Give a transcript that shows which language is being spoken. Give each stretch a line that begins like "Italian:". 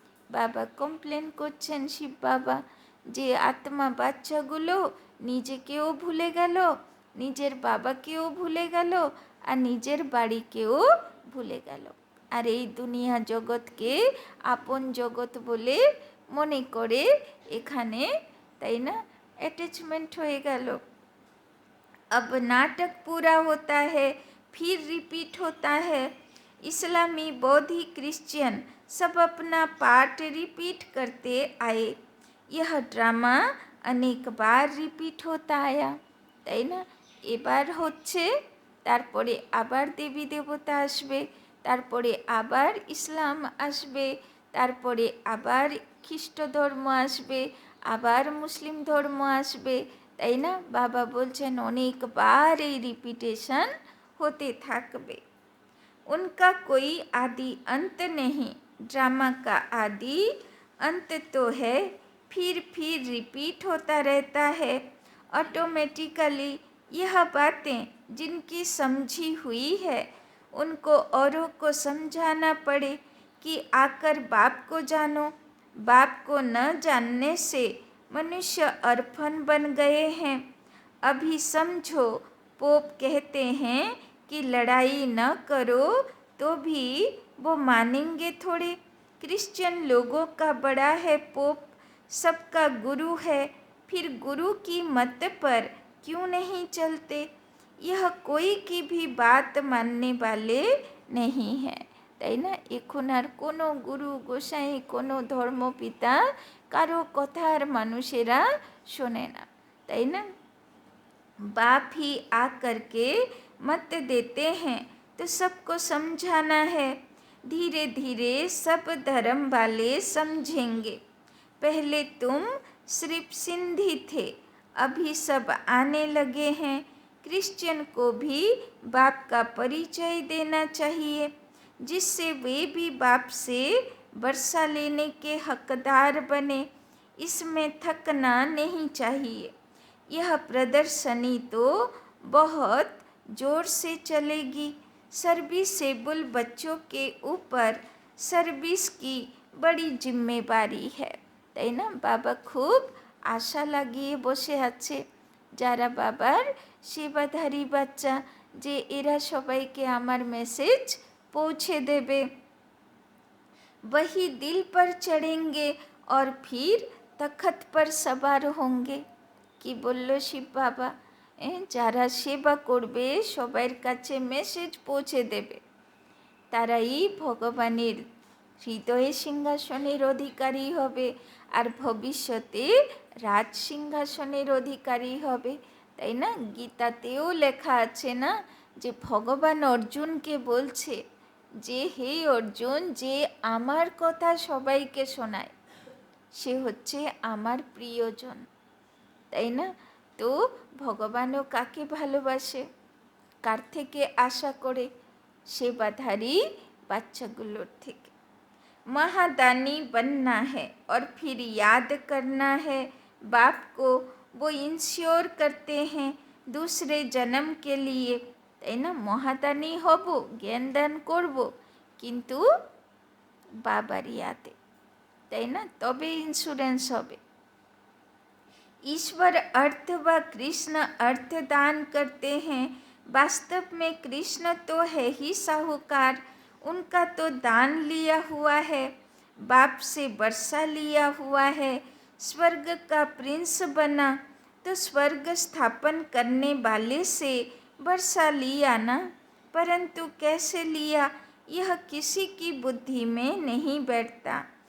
Bangla: বাবা কমপ্লেন করছেন শিব বাবা যে আত্মা বাচ্চাগুলো নিজেকেও ভুলে গেল, নিজের বাবাকেও ভুলে গেল, আর নিজের বাড়িকেও ভুলে গেল, আর এই দুনিয়া জগৎকে আপন জগৎ বলে মনে করে এখানে, তাই না, অ্যাটাচমেন্ট হয়ে গেল।
Hindi: अब नाटक पूरा होता है, फिर रिपीट होता है। इस्लामी, बौद्धी, क्रिश्चियन सब अपना पार्ट रिपीट करते आए। यह ड्रामा अनेक बार रिपीट होता आया,
Bangla: তাই না? এবার হচ্ছে, তারপরে আবার দেবী দেবতা আসবে, তারপরে আবার ইসলাম আসবে, তারপরে আবার খ্রিস্ট ধর্ম আসবে, আবার মুসলিম ধর্ম আসবে, তাই না? বাবা বলছেন অনেকবার এই রিপিটেশন হতে থাকবে।
Hindi: उनका कोई आदि अंत नहीं, ड्रामा का आदि अंत तो है, फिर रिपीट होता रहता है ऑटोमेटिकली। यह बातें जिनकी समझी हुई है उनको औरों को समझाना पड़े कि आकर बाप को जानो। बाप को न जानने से मनुष्य अर्पण बन गए हैं। अभी समझो, पोप कहते हैं कि लड़ाई न करो तो भी वो मानेंगे थोड़े। क्रिश्चियन लोगों का बड़ा है पोप, सबका गुरु है, फिर गुरु की मत पर क्यों नहीं चलते? यह कोई की भी बात मानने वाले नहीं है,
Bangla: তাই না? এখন আর কোনো গুরু গোসাই, কোনো ধর্মপিতা কারো কথা আর মানুষেরা শোনে না, তাই না?
Hindi: बाप ही आ करके मत देते हैं तो सबको समझाना है। धीरे धीरे सब धर्म वाले समझेंगे। पहले तुम सिर्फ सिंधी थे, अभी सब आने लगे हैं। क्रिश्चियन को भी बाप का परिचय देना चाहिए, जिससे वे भी बाप से वर्षा लेने के हकदार बने। इसमें थकना नहीं चाहिए। यह प्रदर्शनी तो बहुत ज़ोर से चलेगी। सर्विसेबल बच्चों के ऊपर सर्विस की बड़ी जिम्मेदारी है,
Bangla: তাই না? বাবা খুব আশা লাগিয়ে বসে আছে যারা বাবার সেবাধারী বাচ্চা, যে এরা সবাইকে আমার মেসেজ পৌঁছে দেবে।
Hindi: वही दिल पर चढ़ेंगे और फिर तख्त पर सवार होंगे।
Bangla: কি বলল শিব বাবা? যারা সেবা করবে সবার কাছে মেসেজ পৌঁছে দেবে, তারাই ভগবানের হৃদয়ে সিংহাসনের অধিকারী হবে আর ভবিষ্যতে রাজ সিংহাসনের অধিকারী হবে, তাই না? গীতাতেও লেখা আছে না যে ভগবান অর্জুনকে বলছে যে হে অর্জুন, যে আমার কথা সবাইকে শোনায় সে হচ্ছে আমার প্রিয়জন, তাই না? তো ভগবানও কাকে ভালোবাসে, কার থেকে আশা করে? সেবাধারী বাচ্চাগুলোর থেকে।
Hindi: महादानी बनना है और फिर याद करना है बाप को। वो इंश्योर करते हैं दूसरे जन्म के लिए,
Bangla: তাই না? মহাদানী হব, জ্ঞান দান করব, কিন্তু বাবার ইয়াতে, তাই না? তবে ইন্স্যুরেন্স হবে।
Hindi: ईश्वर अर्थ व कृष्ण अर्थ दान करते हैं। वास्तव में कृष्ण तो है ही साहूकार, उनका तो दान लिया हुआ है, बाप से वर्षा लिया हुआ है। स्वर्ग का प्रिंस बना तो स्वर्ग स्थापन करने वाले से वर्षा लिया ना, परंतु कैसे लिया यह किसी की बुद्धि में नहीं बैठता।